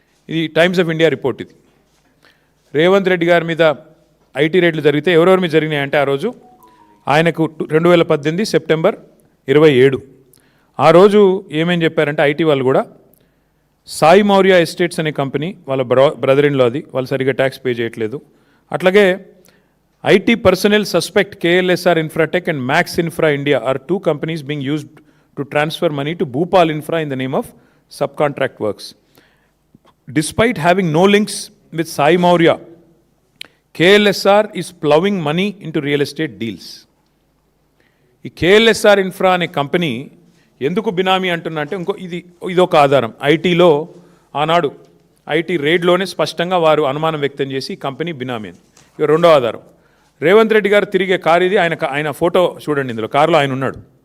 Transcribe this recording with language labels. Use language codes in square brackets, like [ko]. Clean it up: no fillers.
[te] ఇది times of India report. ఇది రేవంత్ రెడ్డి గారి మీద IT రైడ్లు జరిగితే ఎవరెవరి మీద జరిగినాయంటే, ఆ రోజు ఆయనకు 2018 సెప్టెంబర్ 27 ఆ రోజు ఏమేం చెప్పారంటే, IT వాళ్ళు కూడా సాయి మౌర్య ఎస్టేట్స్ అనే కంపెనీ, వాళ్ళ బ్రదర్ ఇన్ లా, అది వాళ్ళు సరిగ్గా ట్యాక్స్ పే చేయట్లేదు. అట్లాగే [en] IT personnel suspect KLSR Infratech and Max Infra India are two companies being used to transfer money to Bhopal Infra in the name of subcontract works. Despite having no links with Sai Maurya, KLSR is plowing money into real estate deals. [te] ఈ KLSR infra అనే company ఎందుకు బినామీ అంటున్నా అంటే ఇదొక ఆధారం. ఐటీలో ఆనాడు IT రేడ్లోనే స్పష్టంగా వారు అనుమానం వ్యక్తం చేసి ఈ కంపెనీ బినామీ అని. ఇక రెండో ఆధారం, రేవంత్ రెడ్డి గారు తిరిగే కారు ఇది. ఆయన ఫోటో చూడండి, ఇందులో కారులో ఆయన ఉన్నాడు.